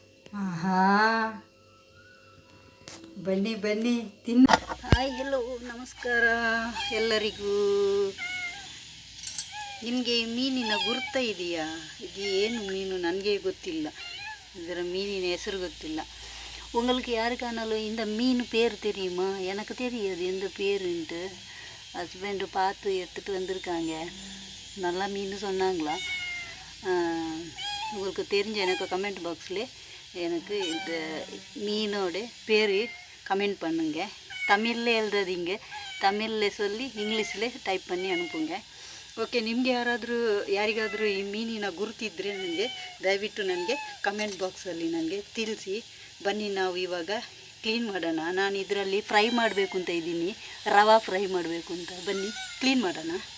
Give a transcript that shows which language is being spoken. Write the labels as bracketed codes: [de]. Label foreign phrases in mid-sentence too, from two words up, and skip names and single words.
[kn] ಆಹಾ, ಬನ್ನಿ ಬನ್ನಿ ತಿನ್ನ. ಹಾಯ್, ಹೆಲೋ, ನಮಸ್ಕಾರ ಎಲ್ಲರಿಗೂ. ನಿಮಗೆ ಮೀನಿನ ಗುರ್ತ ಇದೆಯಾ? ಇದು ಏನು ಮೀನು ನನಗೆ ಗೊತ್ತಿಲ್ಲ, ಇದರ ಮೀನಿನ ಹೆಸರು ಗೊತ್ತಿಲ್ಲ. [ta] உங்களுக்கு யாருக்கானாலும் இந்த மீன் பேர் தெரியுமா? எனக்கு தெரியாது எந்த பேருன்ட்டு. ஹஸ்பண்டு பார்த்து எடுத்துகிட்டு வந்திருக்காங்க. நல்லா மீன் சொன்னாங்களா? உங்களுக்கு தெரிஞ்ச எனக்கு கமெண்ட் பாக்ஸில் எனக்கு இந்த மீனோட பேர் கமெண்ட் பண்ணுங்க. தமிழில் எழுதாதீங்க, தமிழில் சொல்லி இங்கிலீஷில் டைப் பண்ணி ಅನುಪುಂಗೆ. [kn] ಓಕೆ, ನಿಮಗೆ ಯಾರಿಗಾದರೂ ಈ ಮೀನಿನ ಗುರುತಿದ್ದರೆ ನನಗೆ ದಯವಿಟ್ಟು ನನಗೆ ಕಮೆಂಟ್ ಬಾಕ್ಸಲ್ಲಿ ನನಗೆ ತಿಳಿಸಿ. ಬನ್ನಿ ನಾವು ಇವಾಗ ಕ್ಲೀನ್ ಮಾಡೋಣ. ನಾನು ಇದರಲ್ಲಿ ಫ್ರೈ ಮಾಡಬೇಕು ಅಂತ ಇದ್ದೀನಿ, ರವಾ ಫ್ರೈ ಮಾಡಬೇಕು ಅಂತ. ಬನ್ನಿ ಕ್ಲೀನ್ ಮಾಡೋಣ.